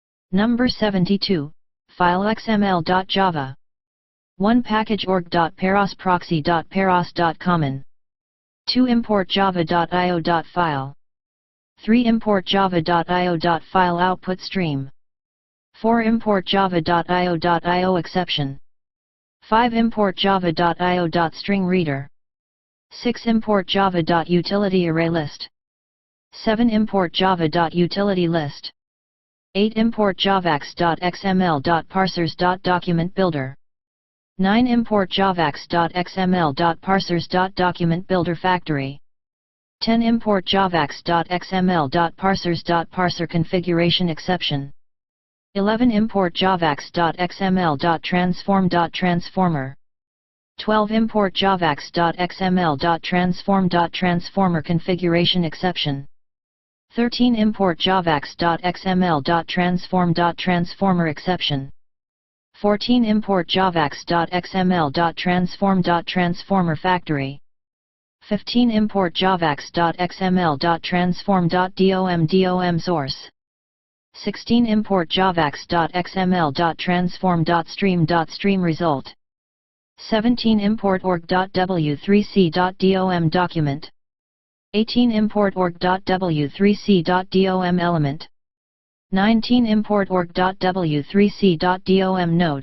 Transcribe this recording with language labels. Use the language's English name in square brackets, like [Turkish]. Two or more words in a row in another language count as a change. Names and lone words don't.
[English] Number 72, File xml.java. 1. Package org.paros proxy.paros.common. 2. Import java.io.file. 3. Import java.io.file output stream. 4. Import java.io.io exception. 5. Import java.io.string reader. 6. Import java.utility array list. 7. Import java.utility list. 8. Import javax.xml.parsers.document builder. 9. Import javax.xml.parsers.document builder factory. 10. Import javax.xml.parsers.parser configuration exception. 11. Import javax.xml.transform.transformer. 12. Import javax.xml.transform.transformer configuration exception. 13. Import javax.xml.transform.transformer exception. 14. Import javax.xml.transform.transformer factory. 15. Import javax.xml.transform.dom source. 16. Import javax.xml.transform.stream result. 17. Import org.w3c.dom document. 18. Import org.w3c.dom element. 19. Import org.w3c.dom node.